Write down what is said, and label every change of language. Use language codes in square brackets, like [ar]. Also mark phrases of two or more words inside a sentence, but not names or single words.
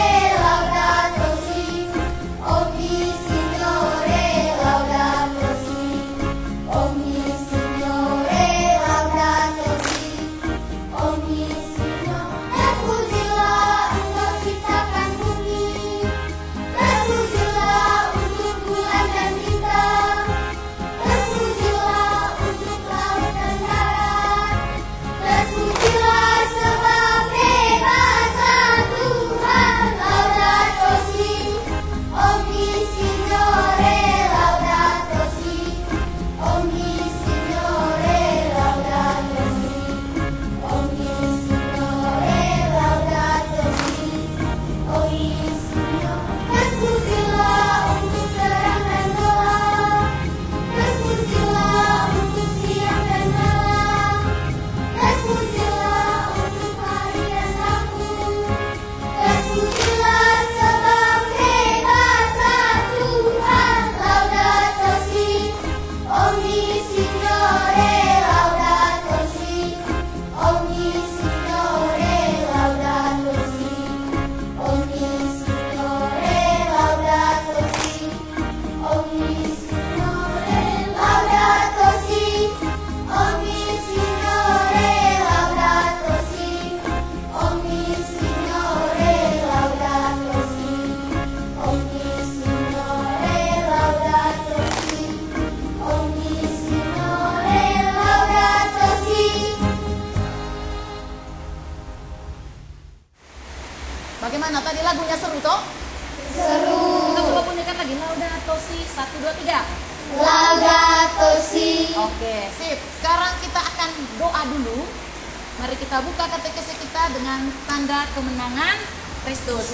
[it] laudato si, ogni Signore, laudato si, ogni Signore, laudato si, ogni Signore. [id] Terpujilah Engkau ciptakan bumi, terpujilah untuk bulan dan bintang, terpujilah untuk laut dan darat. Terpujilah sebab hebatlah Tuhan, [it] laudato si, ogni Signore, laudato si, ogni Signore, laudato si, ogni Signore, laudato si, ogni Signore. [id] Terpujilah untuk terang dan gelap, terpujilah untuk siang dan malam. Terpujilah untuk hari dan aku, terpujilah sebab hebatlah Tuhan, [it] laudato si, ogni Signore, laudato si, ogni Signore, laudato si, ogni Signore, laudato si, ogni Signore, laudato si, ogni Signore, laudato si, ogni Signore, laudato si, ogni Signore, laudato si, ogni Signore, laudato si. [id] Bagaimana tadi lagunya seru toh? Seru. Kita coba bunyikan lagi Laudato Si 1 2 3. [it] Laudato si. [id] Oke, sip. Sekarang kita akan doa dulu. Mari kita buka KTKC kita dengan tanda kemenangan Kristus.